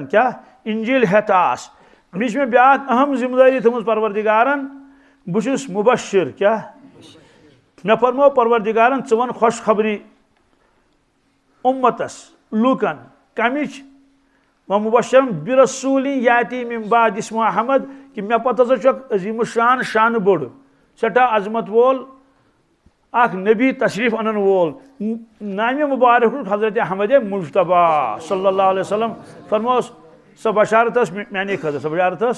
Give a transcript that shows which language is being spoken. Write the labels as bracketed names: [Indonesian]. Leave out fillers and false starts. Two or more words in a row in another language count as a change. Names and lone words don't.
[Kashmiri] کیٛاہ؟ انجیٖل ہٮ۪تھ آس. بیٚیہِ چھِ مےٚ بیٛاکھ اہم ذمہٕ دٲری تھٲومٕژ پروردگارن. بہٕ چھُس مُبشر. کیٛاہ؟ مےٚ فرمو پروردگارن ژٕ وَن خوشخبری اُمتس لوٗکن. [Arabic] کمِچ؟ ومبشرن برسوٗلٍ یاتی من بعد اسمہ احمد. [Kashmiri] کہ مےٚ پتہٕ ہسا چھُ اکھ عظیٖم الشان شانہٕ بوٚڑ سٮ۪ٹھاہ عظمت وول اکھ نبی تشریف انن وول. نامہِ مبارک حضرت احمد مجتبیٰ [Arabic] صلی اللہ علیہ وسلم. [Kashmiri] فرموس سۄ بشارت ٲس میانے خٲطرٕ. سۄ بشارت ٲس.